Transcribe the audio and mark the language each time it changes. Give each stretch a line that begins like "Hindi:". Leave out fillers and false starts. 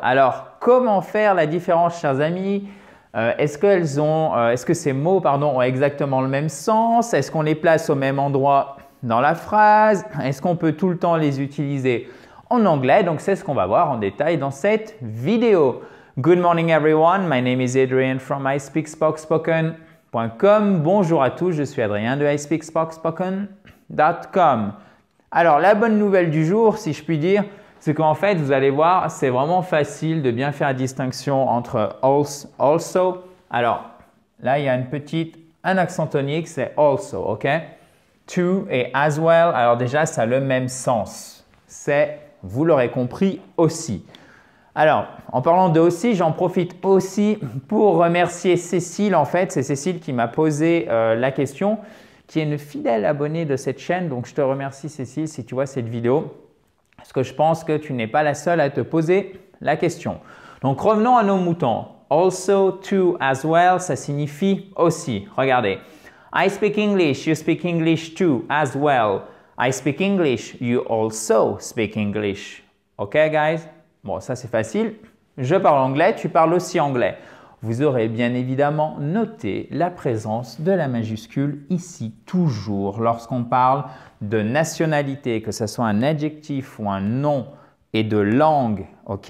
French: Alors, comment faire la différence, chers amis? Est-ce que ces mots ont exactement le même sens? Est-ce qu'on les place au même endroit dans la phrase? Est-ce qu'on peut tout le temps les utiliser en anglais? Donc, c'est ce qu'on va voir en détail dans cette vidéo.
English: Good morning everyone, my name is Adrian from ispeakspoken.com.
French: Bonjour à tous, je suis Adrien de ispeakspoken.com. Alors, la bonne nouvelle du jour, si je puis dire, c'est qu'en fait, vous allez voir, c'est vraiment facile de bien faire la distinction entre also. Alors, là, il y a un accent tonique, c'est also, ok? To et as well, alors déjà, ça a le même sens. C'est, vous l'aurez compris, aussi. Alors, en parlant de aussi, j'en profite aussi pour remercier Cécile. En fait, c'est Cécile qui m'a posé la question, qui est une fidèle abonnée de cette chaîne. Donc, je te remercie Cécile si tu vois cette vidéo. Parce que je pense que tu n'es pas la seule à te poser la question. Donc, revenons à nos moutons. Also, to, as well, ça signifie aussi. Regardez.
English: I speak English, you speak English too, as well. I speak English, you also speak English. OK, guys?
French: Bon, ça c'est facile. Je parle anglais, tu parles aussi anglais. Vous aurez bien évidemment noté la présence de la majuscule ici, toujours, lorsqu'on parle de nationalité, que ce soit un adjectif ou un nom, et de langue, ok?